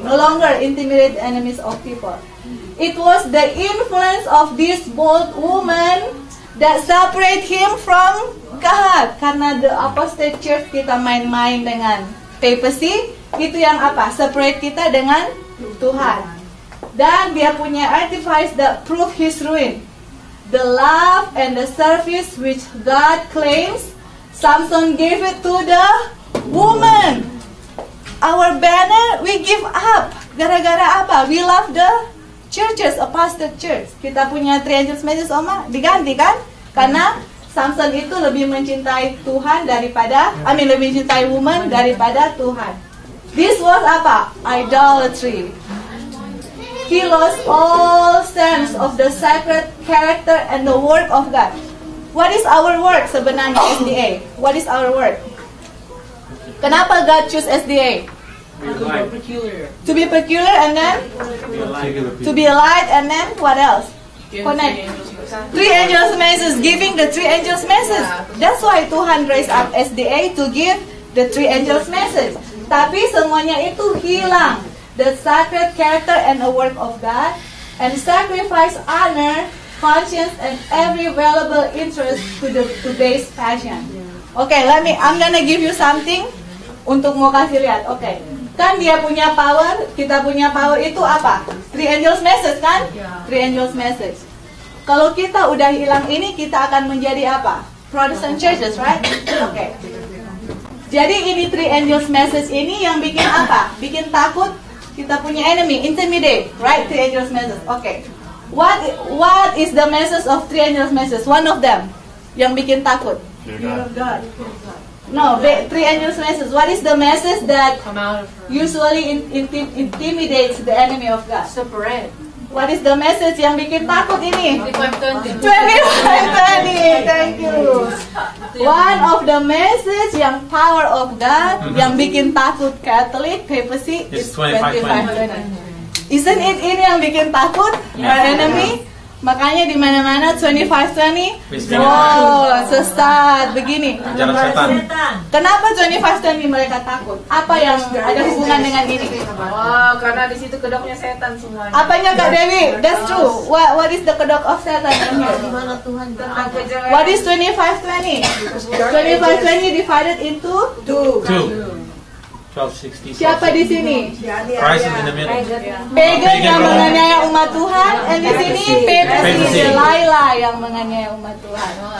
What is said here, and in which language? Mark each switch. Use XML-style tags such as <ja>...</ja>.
<en>No longer intimidate enemies of people. It was the influence of this bold woman that separate him from God.</en> <id>Karena</id> <en>the apostate church</en> <id>kita main-main dengan papacy, itu yang apa? Separate kita dengan Tuhan. Dan dia punya</id> <en>artifice that prove his ruin. The love and the service which God claims, Samson gave it to the woman. Our banner we give up.</en> <id>Gara-gara apa?</id> <en>We love the churches, apostate church.</en> <id>Kita punya 3 angels message, Oma, diganti kan? Karena Samson itu lebih mencintai Tuhan daripada, lebih mencintai woman daripada Tuhan.</id> <en>This was apa? Idolatry. He lost all sense of the sacred character and the work of God. What is our work sebenarnya SDA? What is our work? Kenapa God choose SDA? To be peculiar and then to be a light and then what else? Connect. 3 angels message, giving the 3 angels message. That's why Tuhan raise up SDA to give the 3 angels message.</en> <id>Tapi semuanya itu hilang.</id> <en>The sacred character and the work of God, and sacrifice honor, conscience, and every valuable interest to the today's passion. Okay, I'm gonna give you something</en> <id>untuk mau kasih lihat. Okay, kan dia punya power, kita punya power itu apa?</id> <en>3 angels message kan? 3 angels message.</en> <id>Kalau kita udah hilang ini, kita akan menjadi apa?</id> <en>Protestant churches, right?</en> <id>Okay. Jadi ini 3 angels message ini yang bikin apa? Bikin takut.</id> <en>Kita punya enemy, intimidate, right? 3 angels message. Okay. What is the message of 3 angels message? One of them</en> <id>yang bikin takut.</id> <en>Fear of God. No, 3 angels message. What is the message that usually intimidates the enemy of God? Separate. What is the message</en> <id>yang bikin takut ini?</id> <en>25-20. 25-20. Thank you. One of the message yang power of God</en> <id>yang bikin takut</id> <en>Catholic papacy is 25-20. Isn't it</en> <id>ini yang bikin takut</id> <en>our enemy?</en> <id>Makanya di mana-mana 25-20. Oh, sesat begini. Jalan setan. Kenapa 25-20 mereka takut? Apa yang ada hubungan dengan ini? Oh, karena di situ kedoknya setan semuanya. Apanya Kak Dewi?</id> <en>That's true. What is the kedok of setan in here?</en> <id>Tentang kejelekan.</id> <en>What is 25-20? 25-20 divided into 2. 1260.</en> <id>Siapa di sini?</id> <en>Christ is in the middle.</en> <id>Pagan yang menganiaya umat Tuhan, dan di sini papacy, Delilah yang menganiaya umat Tuhan.</id>